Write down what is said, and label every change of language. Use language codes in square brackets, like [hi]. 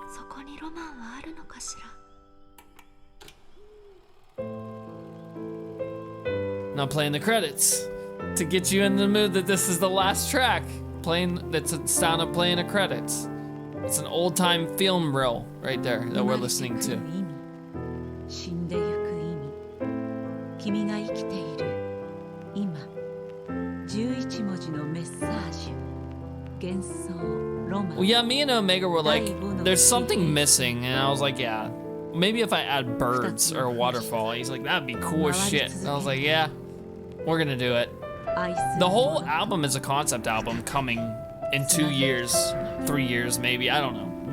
[ja] そこにロマンはあるのかしら [en] Now playing the credits to get you in the mood that this is the last track. Playing that's the sound of playing the credits. It's an old time film reel right there that we're listening to. [ja] 死んでゆく意味君が生きている今11文字のメッサージ幻想ロマン [en] Well, yeah, me and Omega were like, there's something missing, and I was like, yeah, maybe if I add birds or a waterfall. He's like, that'd be cool as shit. And I was like, yeah, we're gonna do it. The whole album is a concept album coming in 2 years, 3 years maybe, I don't know.